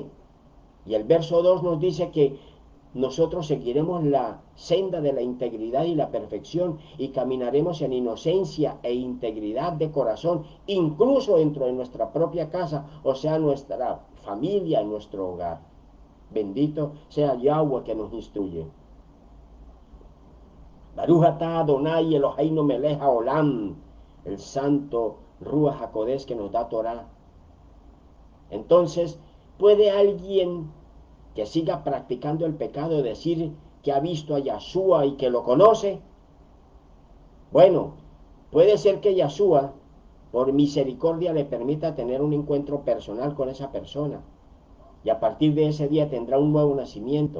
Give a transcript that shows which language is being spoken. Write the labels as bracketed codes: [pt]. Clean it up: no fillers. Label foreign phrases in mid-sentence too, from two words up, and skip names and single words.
[es] Y el verso 2 nos dice que nosotros seguiremos la senda de la integridad y la perfección y caminaremos en inocencia e integridad de corazón, incluso dentro de nuestra propia casa, o sea, nuestra familia, nuestro hogar. Bendito sea Yahweh que nos instruye. [he] ברוך אתה אדני אלוהינו מלך העולם, [es] el santo [he] רוח הקודש [es] que nos da Torah. Entonces, ¿puede alguien que siga practicando el pecado decir que ha visto a Yahshua y que lo conoce? Bueno, puede ser que Yahshua, por misericordia, le permita tener un encuentro personal con esa persona, y a partir de ese día tendrá un nuevo nacimiento.